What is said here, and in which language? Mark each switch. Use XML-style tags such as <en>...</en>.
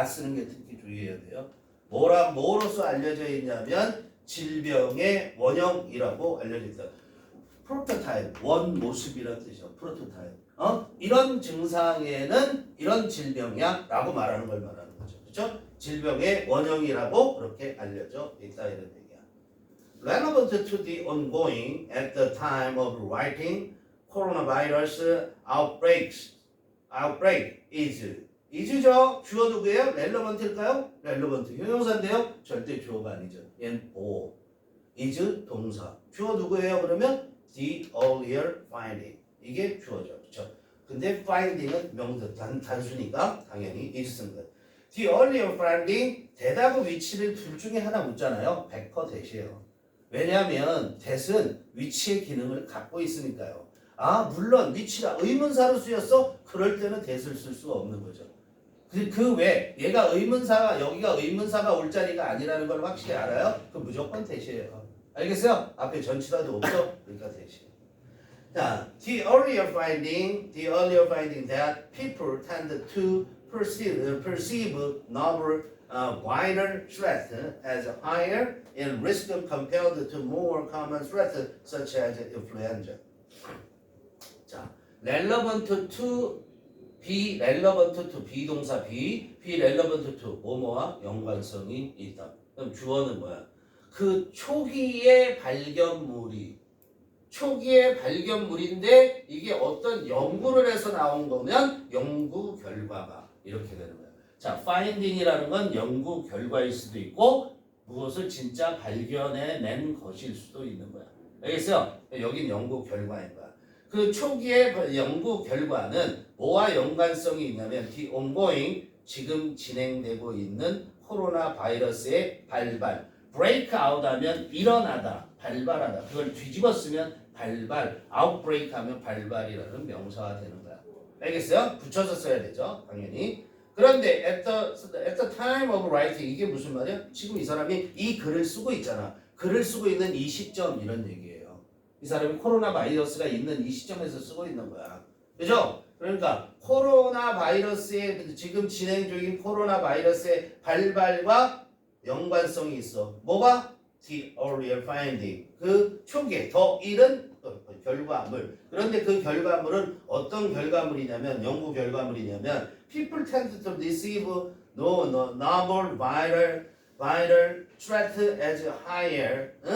<ko>쓰는 게 특히 주의해야 돼요. 뭐로서 알려져 있냐면 질병의 원형이라고 알려져 있다. 프로토타입, 원 모습이라는 뜻이죠. 프로토타입. 이런 증상에는 이런 질병이야 라고 말하는 걸 말하는 거죠. 그렇죠? 질병의 원형이라고 그렇게 알려져 있다 이런 얘기야.</ko> <en>Relevant to the ongoing at the time of writing coronavirus outbreak is</en> <ko>is죠? 주어 누구예요? relevant일까요? relevant. 형용사인데요? 절대 주어가 아니죠. 얘는 보호. is 동사. 주어 누구예요? 그러면</ko> <en>the earlier finding.</en> <ko>이게 주어죠. 그렇죠? 근데 finding은 명사 단수니까 당연히 is 쓴 거예요.</ko> <en>The earlier finding</en> <ko>대답의 위치를 둘 중에 하나 묻잖아요. 100% 대시예요. 왜냐하면 that은 위치의 기능을 갖고 있으니까요. 아 물론 위치가 의문사로 쓰였어? 그럴 때는 that을 쓸 수가 없는 거죠. 그 외 얘가 의문사가 여기가 의문사가 올 자리가 아니라는 걸 확실히 알아요? 그 무조건 that이에요. 알겠어요? 앞에 전치사도 없죠? 그러니까 that이에요. 자,</ko> <en>the earlier finding that people tend to perceive novel viral threat as higher in risk compared to more common threats such as influenza.</en> <ko>자, relevant to</ko> <en>be relevant to</en> <ko>비동사 be relevant to 뭐뭐와 연관성이 있다. 그럼 주어는 뭐야? 그 초기의 발견물인데 이게 어떤 연구를 해서 나온 거면 연구 결과가 이렇게 되는 거야. 자, finding이라는 건 연구 결과일 수도 있고 무엇을 진짜 발견해낸 것일 수도 있는 거야. 알겠어요? 여긴 연구 결과인 거야. 그 초기의 연구 결과는 뭐와 연관성이 있냐면</ko> <en>the ongoing</en> <ko>지금 진행되고 있는 코로나 바이러스의 발발 break out 하면 일어나다 발발하다 그걸 뒤집어 쓰면 발발 outbreak 하면 발발이라는 명사가 되는 거야. 알겠어요? 붙여서 써야 되죠. 당연히. 그런데</ko> <en>at the time of writing</en> <ko>이게 무슨 말이야? 지금 이 사람이 이 글을 쓰고 있잖아. 글을 쓰고 있는 이 시점 이런 얘기예요. 이 사람이 코로나 바이러스가 있는 이 시점에서 쓰고 있는 거야. 그죠? 그러니까 코로나 바이러스의 지금 진행 중인 코로나 바이러스의 발발과 연관성이 있어. 뭐가?</ko> <en>The earlier finding.</en> <ko>그 초기에 더 이른 결과물. 그런데 그 결과물은 어떤 결과물이냐면 연구 결과물이냐면</ko> <en>people tend to receive novel viral threat as higher.</en>